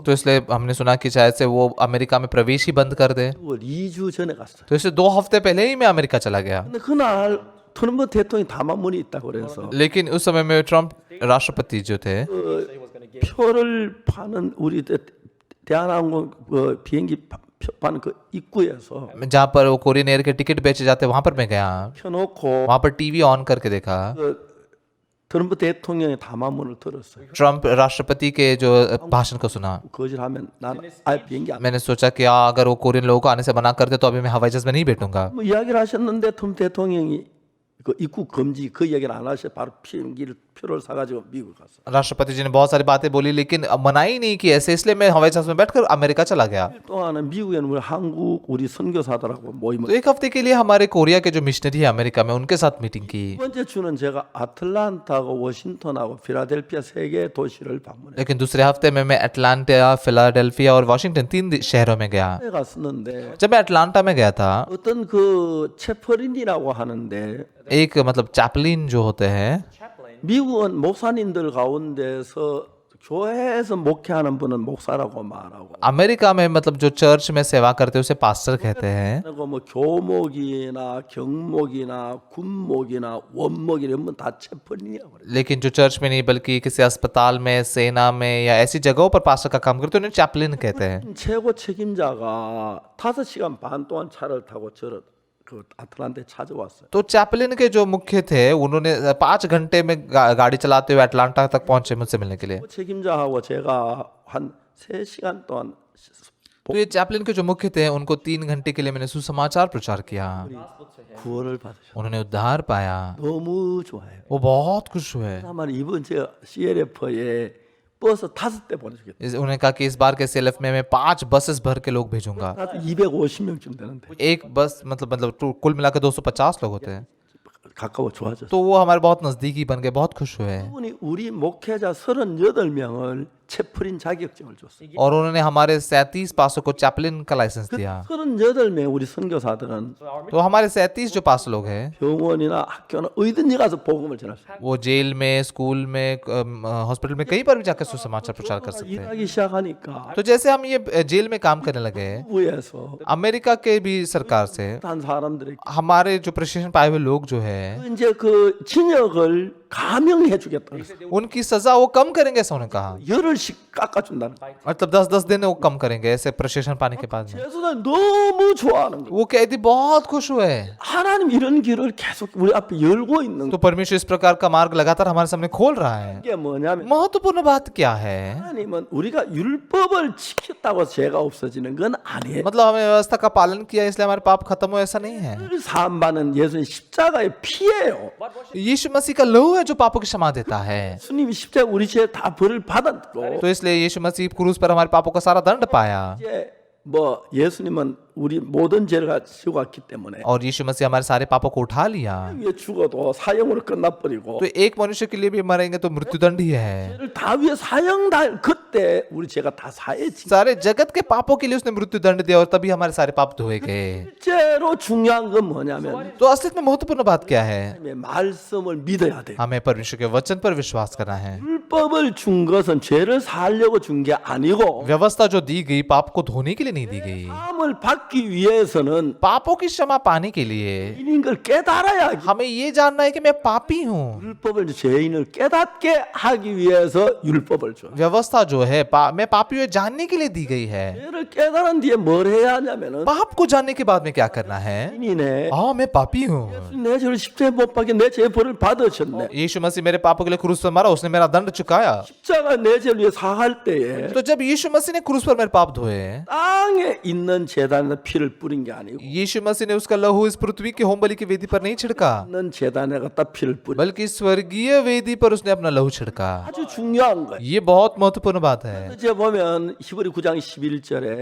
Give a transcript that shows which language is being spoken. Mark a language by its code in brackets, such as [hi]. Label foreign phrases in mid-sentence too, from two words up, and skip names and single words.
[hi] तो इसलिए हमने सुना कि शायद से वो अमेरिका में प्रवेश ही बंद कर दे। [ko] 2주 전에 갔어요. [hi] तो इसलिए 2 हफ्ते पहले ही मैं अमेरिका चला गया। [ko] 근데 그날 트럼프 대통령이 담화문이 있다고 그래서 [hi] लेकिन उस समय में ट्रम्प राष्ट्रपति जो थे, [ko] 표를 파는 우리 대한항공 비행기 표 파는 그 입구에서 [hi] जहाँ पर वो कोरियन एयर के टिकट बेचे जाते वहां पर मैं गया। [ko] 켜놓고 [hi] वहां पर [en] TV on [hi] करके देखा, [ko] 트럼프 대통령의 담화문을 들었어요. [hi] ट्रम्प राष्ट्रपति के जो भाषण को सुना। [ko] 거절하면 난 아예 비행기 안 [hi] मैंने सोचा कि अगर वो कोरियन लोगों को आने से मना कर दे तो अभी मैं हवाई जहाज में नहीं बैठूंगा। [ko] 뭐 इ야기를 하셨는데 트럼프 대통령이 그 입국 금지 그 얘기를 안 하셔 바로 비행기를 표를 사가지고 미국 갔어. [hi] राष्ट्रपति जी ने बहुत सारी बातें बोली लेकिन मना ही नहीं की ऐसे, इसलिए मैं हवाई जहाज में बैठकर अमेरिका चला गया। [ko] 또한 미국에는 우리 한국 우리 선교사들하고 모임을 [hi] तो 1 हफ्ते के लिए हमारे कोरिया के जो मिशनरी है अमेरिका में, उनके साथ मीटिंग की। [ko] 두 번째 주는 제가 아틀란타하고 워싱턴하고 필라델피아 세 개 도시를 방문해 [hi] लेकिन दूसरे हफ्ते में मैं अटलांटा, फिलाडेल्फिया और वॉशिंगटन 3 शहरों में गया। [ko] 갔었는데 [hi] जब मैं अटलांटा में गया था, [ko] 어떤 그 채퍼린이라고 하는데 [hi] एक मतलब चैपलिन जो होते हैं, [ko] 미국은 목사님들 가운데서 교회에서 목회하는 분은 목사라고 말하고 [hi] अमेरिका में मतलब जो चर्च में सेवा करते हैं उसे पास्टर कहते हैं। [ko] 그리고 뭐 교목이나 경목이나 군목이나 원목 이런 건 다 채퍼린이라고 그래요. [hi] लेकिन जो चर्च में नहीं बल्कि किसी अस्पताल में, सेना में या ऐसी जगहों पर पास्टर का काम करते हैं उन्हें चैपलिन कहते हैं। [ko] 최고 책임자가 5시간 반 동안 차를 타고 저를 그 아틀란타에 찾아왔어요. [hi] तो चैपलिन के जो मुख्य थे उन्होंने 5 घंटे में गाड़ी चलाते हुए अटलांटा तक पहुंचे मुझसे मिलने के लिए। [ko] 책임자하고 제가 한 3시간 동안 [hi] तो ये चैपलिन के जो मुख्य थे उनको 3 घंटे के लिए मैंने सुसमाचार प्रचार किया। [ko] 구원을 받으셨어요. [hi] उन्होंने उद्धार पाया, [ko] 너무 좋아요. [hi] वो बहुत खुश हुए। [ko] 아마 이번 제가 CLF에 버스 5대 보내주겠다. [hi] उन्होंने कहा कि इस बार के CLF में मैं 5 बसेस भर के लोग भेजूंगा। [ko] 250명쯤 되는데 [hi] एक बस मतलब कुल मिलाकर 250 लोग होते हैं। [ko] 가까워 좋아졌어요. [hi] तो वो हमारे बहुत नजदीकी बन गए, बहुत खुश हुए। [ko] 그분이 우리 목회자 38명을 채플인 자격증을 줬어요. [hi] और उन्होंने हमारे 37 पासों को चैपलिन का लाइसेंस दिया। [ko] 38명 우리 선교사들은 [hi] तो हमारे 37 जो पास लोग हैं [ko] 병원이나 학교나 어디든지 가서 복음을 전했어요. [hi] वो जेल में, स्कूल में, हॉस्पिटल में कहीं पर भी जाकर सुसमाचार प्रचार कर सकते हैं। [ko] 일하기 시작하니까 [hi] तो जैसे हम ये जेल में काम करने लगे, [ko] 부에서 [hi] अमेरिका के भी सरकार से [ko] 한 사람들이 [hi] हमारे जो प्रशिक्षण पाए हुए लोग जो है [ko] 이제 그 징역을 감형해 주겠다 그랬어요. [hi] उनकी सजा वो कम करेंगे, ऐसा उन्होंने कहा। [ko] 열흘씩 깎아준다는 거예요. [hi] मतलब 10-10 दिन वो कम करेंगे ऐसे प्रशिक्षण पाने के बाद में। [ko] 제수는 너무 좋아하는 거예요. [hi] वो कैदी बहुत खुश हुए। [ko] 하나님 이런 길을 계속 우리 앞에 열고 있는 [hi] तो परमेश्वर इस प्रकार का मार्ग लगातार हमारे सामने खोल रहा है। [ko] 게 뭐냐면 [hi] महत्वपूर्ण बात क्या है? [ko] 하나님은 우리가 율법을 지켰다고 죄가 없어지는 건 아니에요. [hi] मतलब हमें व्यवस्था का पालन किया इसलिए हमारे पाप खत्म हो, ऐसा नहीं है। [ko] 사함받는 예수님 십자가의 피예요. [hi] यीशु मसीह का लहू है जो पापों की क्षमा देता है। [ko] 주님이 십자가 우리 죄 다 벌을 받았고 [hi] तो इसलिए यीशु मसीह क्रूस पर हमारे पापों का सारा दंड पाया। [ko] 이제 뭐 예수님은 우리 모든 죄를 지고 갔기 때문에 [hi] और यीशु मसीह हमारे सारे पापों को उठा लिया। [ko] 위에 죽어도 사형으로 끝나버리고 [hi] तो एक मनुष्य के लिए भी मरेंगे तो मृत्युदंड ही है। [ko] 죄를 다 위에 사형당 그때 우리 죄가 다 사해지. [hi] सारे जगत के पापों के लिए उसने मृत्युदंड दिया और तभी हमारे सारे पाप धोए गए। [ko] 실제로 중요한 건 뭐냐면 [hi] तो असलियत में महत्वपूर्ण बात क्या है? [ko] 하나님의 말씀을 믿어야 돼. [hi] हमें परमेश्वर के वचन पर विश्वास करना है। [ko] 율법을 준 것은 죄를 살려고 준 게 아니고 [hi] व्यवस्था जो दी गई पाप को धोने के लिए नहीं दी गई, [ko] 사함을 받기 위해서는 [hi] पापों की क्षमा पाने के लिए [ko] 죄인인 걸 깨달아야 [hi] हमें ये जानना है कि मैं पापी हूँ। [ko] 율법을 죄인을 깨닫게 하기 위해서 율법을 줘. [hi] व्यवस्था जो है मैं पापी हूँ जानने के लिए दी गई है। [ko] 죄를 깨달은 뒤에 뭘 해야 하냐면은 [hi] पाप को जानने के बाद में क्या करना है? [ko] 죄인이네. [hi] हाँ मैं पापी हूँ। [ko] 내 죄를 십자가에 못 박게 내 죄 벌을 받으셨네. [hi] यीशु मसीह मेरे पापों के लिए क्रूस पर मरा, उसने मेरा दंड चुकाया। [ko] 십자가 내 죄를 위해 사할 때에 [hi] तो जब यीशु मसीह ने क्रूस पर मेरे पाप धोए, [ko] 땅에 있는 제단에 피를 뿌린 게 아니고 [hi] यीशु मसीह ने उसका लहू इस पृथ्वी की होम बलि की वेदी पर नहीं छिड़का, [ko] 있는 제단에 갖다 피를 뿌린 [hi] बल्कि स्वर्गीय वेदी पर उसने अपना लहू छिड़का। [ko] 아주 중요한 거예요. [hi] ये बहुत महत्वपूर्ण बात है। [ko] 이제 보면 히브리 9장 11절에